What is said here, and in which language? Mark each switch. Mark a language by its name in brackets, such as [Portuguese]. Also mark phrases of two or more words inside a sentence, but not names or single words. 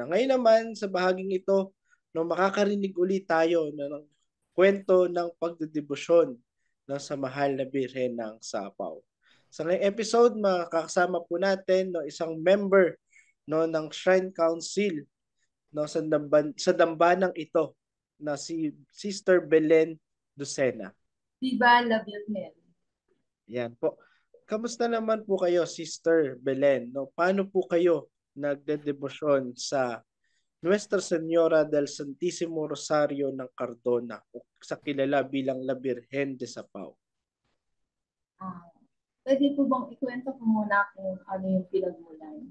[Filipino] Ngayon naman sa bahaging ito, no, makakarinig ulit tayo, no, ng kwento ng pagdedebosyon, no, sa mahal na Birhen ng Sapaw. Sa ngayong episode, makakasama po natin, no, isang member, no, ng Shrine Council, no, sa dambanang ito na si Sister Belen Lucena. [Spanish] Viva la Virgen. [Filipino] Yan po. Kamusta naman po kayo, Sister Belen? No, paano po kayo nagdedebosyon sa Nuestra Señora del Santísimo Rosario ng Cardona o sa kilala bilang La Virgen de Sapaw? Pwede po bang ikwento ko muna kung ano yung pinagmulan?